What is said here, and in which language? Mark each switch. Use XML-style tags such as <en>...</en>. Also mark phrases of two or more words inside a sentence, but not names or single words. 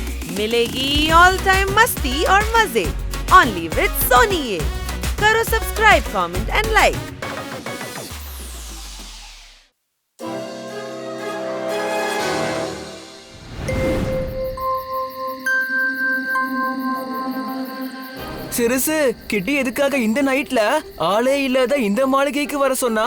<hi>मिलेगी</hi> <en>all time</en> <hi>मस्ती और मजे</hi> <en>only with Sony.</en> <hi>ये करो सब्सक्राइब,</hi> <en>comment and like.</en> <ta>சிறுசு கிட்டி எதுக்காக இந்த நைட்ல ஆளே இல்லாத இந்த மாளிகைக்கு வர சொன்னா?</ta>